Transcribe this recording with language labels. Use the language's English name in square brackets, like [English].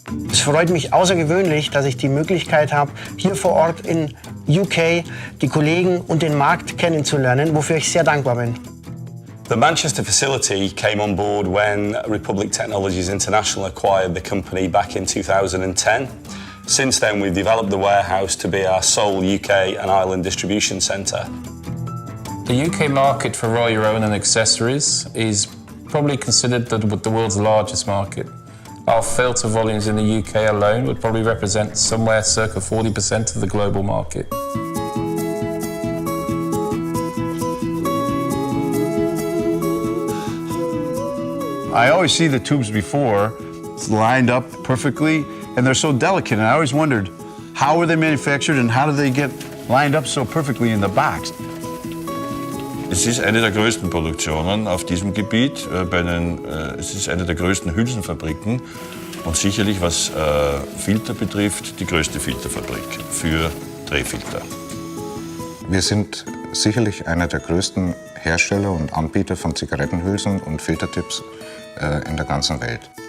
[German] Es freut mich außergewöhnlich, dass ich die Möglichkeit habe, hier vor Ort in UK die Kollegen und den Markt kennenzulernen, wofür ich sehr dankbar bin. [English] The Manchester facility came on board when Republic Technologies International acquired the company back in 2010. Since then, we've developed the warehouse to be our sole UK and Ireland distribution centre. The UK market for roll your own and accessories is probably considered the world's largest market. Our filter volumes in the UK alone would probably represent somewhere circa 40% of the global market. I always see the tubes before, it's lined up perfectly, and they're so delicate, and I always wondered, how were they manufactured and how do they get lined up so perfectly in the box? [German] Es ist eine der größten Produktionen auf diesem Gebiet. Es ist eine der größten Hülsenfabriken und sicherlich, was Filter betrifft, die größte Filterfabrik für Drehfilter. Wir sind sicherlich einer der größten Hersteller und Anbieter von Zigarettenhülsen und Filtertips in der ganzen Welt.